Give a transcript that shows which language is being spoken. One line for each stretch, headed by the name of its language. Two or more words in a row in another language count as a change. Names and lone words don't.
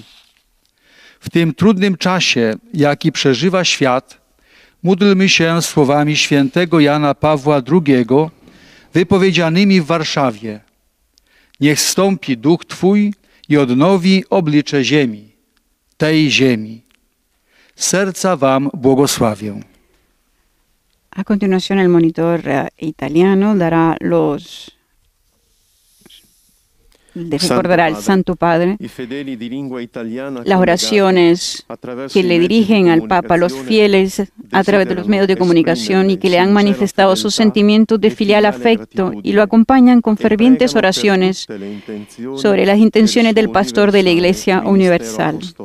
Polish: W tym trudnym czasie, jaki przeżywa świat, módlmy się słowami świętego Jana Pawła II, wypowiedzianymi w Warszawie. Niech zstąpi Duch Twój i odnowi oblicze ziemi, tej ziemi. Serca Wam błogosławię.
Spanish: A continuación, el monitor italiano dará recordará al Santo Padre las oraciones que le dirigen al Papa los fieles a través de los medios de comunicación y que le han manifestado sus sentimientos de filial afecto y lo acompañan con fervientes oraciones sobre las intenciones del pastor de la Iglesia Universal.